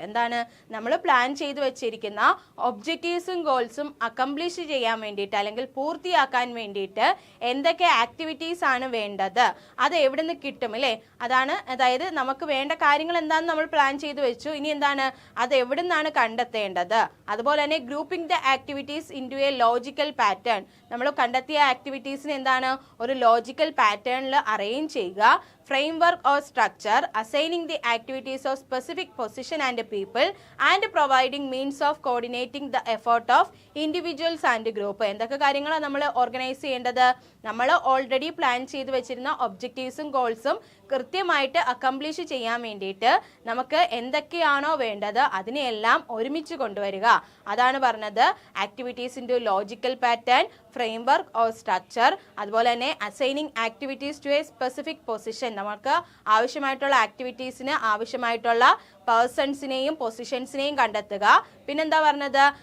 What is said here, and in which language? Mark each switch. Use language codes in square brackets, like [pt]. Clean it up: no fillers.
[ml] എന്താണ് നമ്മൾ പ്ലാൻ ചെയ്ത് വെച്ചിരിക്കുന്ന ഒബ്ജക്റ്റീവ്സും ഗോൾസും അക്കംപ്ലിഷ് ചെയ്യാൻ വേണ്ടിയിട്ട്, അല്ലെങ്കിൽ പൂർത്തിയാക്കാൻ വേണ്ടിയിട്ട് എന്തൊക്കെ ആക്ടിവിറ്റീസ് ആണ് വേണ്ടത്, അത് എവിടെ നിന്ന് കിട്ടും അല്ലേ. അതായത് നമുക്ക് വേണ്ട കാര്യങ്ങൾ എന്താണെന്ന് നമ്മൾ പ്ലാൻ ചെയ്ത് വെച്ചു, ഇനി എന്താണ് അത് എവിടെ നിന്നാണ് കണ്ടെത്തേണ്ടത്. അതുപോലെ തന്നെ [en] grouping the activities into a logical pattern, [ml] നമ്മൾ കണ്ടെത്തിയ ആക്ടിവിറ്റീസിന് എന്താണ് ഒരു ലോജിക്കൽ പാറ്റേണിൽ അറേഞ്ച് ചെയ്യുക. [en] framework or structure, assigning the activities of specific position and people, and providing means of coordinating the effort of individuals and group. [ml] എന്തൊക്കെ കാര്യങ്ങളാണ് നമ്മൾ organise ചെയ്യേണ്ടത്? നമ്മൾ ഓൾറെഡി പ്ലാൻ ചെയ്ത് വെച്ചിരുന്ന ഒബ്ജക്റ്റീവ്സും ഗോൾസും കൃത്യമായിട്ട് അക്കംപ്ലിഷ് ചെയ്യാൻ വേണ്ടിയിട്ട് നമുക്ക് എന്തൊക്കെയാണോ വേണ്ടത് അതിനെയെല്ലാം ഒരുമിച്ച് കൊണ്ടുവരിക. അതാണ് പറഞ്ഞത് [en] activities into logical pattern, framework or structure, അതുപോലെ തന്നെ assigning activities to a specific position, [ml] നമുക്ക് ആവശ്യമായിട്ടുള്ള ആക്ടിവിറ്റീസിന് ആവശ്യമായിട്ടുള്ള പേഴ്സൺസിനെയും പൊസിഷൻസിനെയും കണ്ടെത്തുക. പിന്നെന്താ പറഞ്ഞത്?